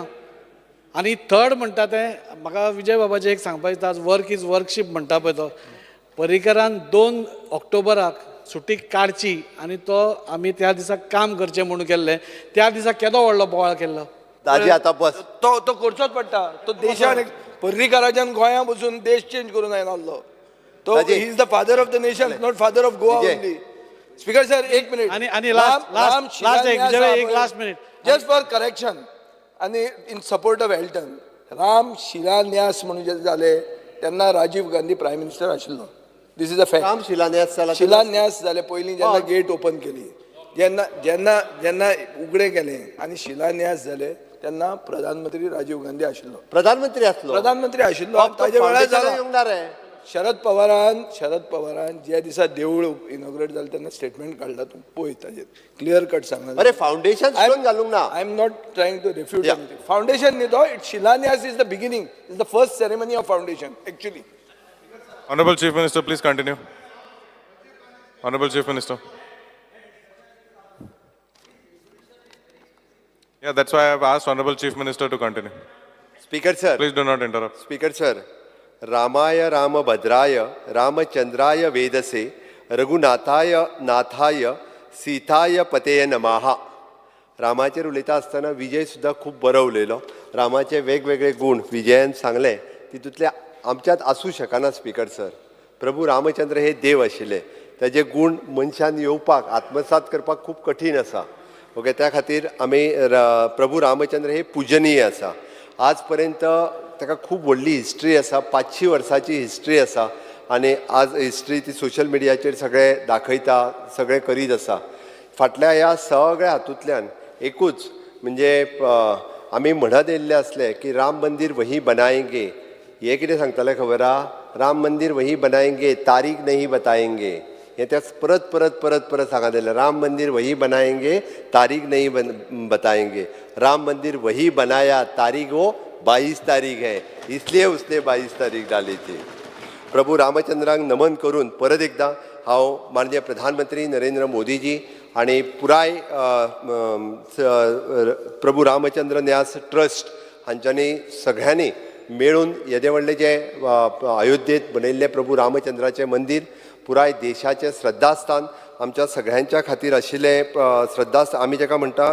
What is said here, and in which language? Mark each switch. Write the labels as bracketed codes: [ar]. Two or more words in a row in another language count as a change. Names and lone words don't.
[kok] आनी थर्ड म्हणटा तें म्हाका विजय बाबाचें एक सांगपाक दिसता आज [en] work is worship [kok] म्हणटा पळय तो पर्रीकरान 2 ऑक्टोबराक सुटी काडची आनी तो आमी त्या दिसा काम करचें म्हणून केल्लें त्या दिसा केदो व्हडलो बोवाळ केल्लो. ताजी आतां बस तो करचोच पडटा. तो देशान पर्रीकाराच्यान गोंया बसून देश चेंज करून आयलो तो [en] he is the father of the nation not father of Goa only. speaker sir [kok] एक मिनिट आनी [en] last minute just for correction [kok] आनी [en] in support of [kok] एल्टन राम शिलान्यास म्हणून जे जाले तेन्ना राजीव गांधी [en] prime minister [kok] आशिल्लो. [en] this is a fact. [kok] राम शिलान्यास जाले पयलीं जेन्ना [en] gate open [kok] केली जेन्ना जेन्ना जेन्ना उगडे केले आनी शिलान्यास जाले तेन्ना प्रधानमंत्री राजीव गांधी आशिल्लो. प्रधानमंत्री आशिल्लो ताजे वेळार जाला. शरद पवारान ज्या दिसा देवूळ इनॉग्रेट जालें तेन्ना स्टेटमेंट काडला तूं पळय ताजेर [en] clear cut [kok] सांगला. अरे [en] foundation stone [kok] घालूंक ना. [en] I am not trying to refute anything. foundation [hi] न्ही तो [en] it शिलान्यास is the beginning is the first ceremony of foundation actually. Honorable Chief Minister, please continue. Honorable Chief Minister. Yeah, that's why I have asked Honorable Chief Minister to continue. Speaker sir. Please do not interrupt. Speaker sir. [sa] रामाय रामभद्राय रामचंद्राय वेदसे रघुनाथाय नाथाय सीताय पतेय नमः. [kok] रामाचेर उलयता आसतना विजय सुद्दां खूब बरो उलयलो. रामाचे वेगवेगळे गुण विजयान सांगले तितूंतले आमच्यात आसूं शकना. [en] speaker sir [kok] प्रभू रामचंद्र हे देव आशिल्ले तेजे गुण मनशान येवपाक आत्मसात करपाक खूब कठीण आसा. ओके त्या खातीर आमी प्रभू रामचंद्र हे पुजनीय आसा. आज पर्यंत ताका खूब व्हडली हिस्ट्री आसा 500 वर्सांची हिस्ट्री आसा आनी आज हिस्ट्री ती सोशल मिडियाचेर सगळे दाखयता सगळे करीत आसा. फाटल्या ह्या सगळ्या हातूंतल्यान एकूच म्हणजे आमी म्हणत येयल्ले आसले की [hi] राम मंदिर वही बनाएंगे. [kok] हे कितें सांगताले खबर आहा [hi] राम मंदिर वही बनाएंगे तारीख नहीं बताएंगे. [kok] हे त्या परत परत परत परत सांगत येयलें [hi] राम मंदिर वही बनाएंगे तारीख नहीं बताएंगे. राम मंदिर वही बनाया तारीख वो 22 तारीख है इसलिए उसने 22 तारीख डाली थी. [kok] प्रभू रामचंद्रांक नमन करून परत एकदा हांव माननीय प्रधानमंत्री नरेंद्र मोदीजी आणि पुराय प्रभू रामचंद्र न्यास ट्रस्ट हांच्यांनी सगळ्यांनी मेळून येदे व्हडले जे अयोध्येत बनयल्ले प्रभू रामचंद्राचें मंदिर पुराय देशाचें श्रद्धास्थान आमच्या सगळ्यांच्या खातीर आशिल्लें श्रद्धास्थान आमी जेका म्हणटा